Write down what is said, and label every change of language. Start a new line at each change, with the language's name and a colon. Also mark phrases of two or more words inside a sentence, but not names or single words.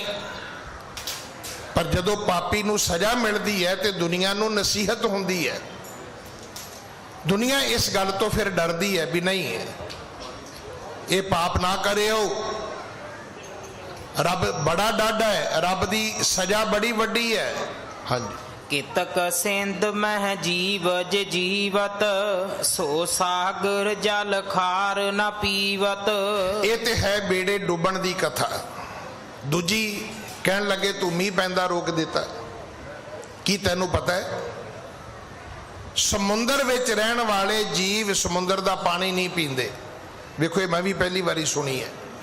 Punjabi: ਪਰ ਜਦੋਂ ਪਾਪੀ ਨੂੰ ਸਜ਼ਾ ਮਿਲਦੀ ਹੈ ਤੇ ਦੁਨੀਆ ਨੂੰ ਨਸੀਹਤ ਹੁੰਦੀ ਹੈ। ਦੁਨੀਆ ਇਸ ਗੱਲ ਤੋਂ ਫਿਰ ਡਰਦੀ ਹੈ ਵੀ ਨਹੀਂ ਇਹ ਪਾਪ ਨਾ ਕਰਿਓ, ਰੱਬ ਬੜਾ ਡਾਢਾ ਹੈ, ਰੱਬ ਦੀ ਸਜ਼ਾ ਬੜੀ ਵੱਡੀ ਹੈ। ਹਾਂਜੀ,
Hindi: कितक सिंध मह जीवज जीवत सो सागर जल खार न पीवत।
Punjabi: ਇਹ ਤੇ ਹੈ ਬੇੜੇ ਡੁੱਬਣ ਦੀ ਕਥਾ। ਦੂਜੀ ਕਹਿਣ ਲੱਗੇ ਤੂੰ ਮੀਂਹ ਪੈਂਦਾ ਰੋਕ ਦਿੱਤਾ। ਕੀ ਤੈਨੂੰ ਪਤਾ ਹੈ ਸਮੁੰਦਰ ਵਿੱਚ ਰਹਿਣ ਵਾਲੇ ਜੀਵ ਸਮੁੰਦਰ ਦਾ ਪਾਣੀ ਨਹੀਂ ਪੀਂਦੇ। ਵੇਖੋ ਇਹ ਮੈਂ ਵੀ ਪਹਿਲੀ ਵਾਰੀ ਸੁਣੀ ਹੈ।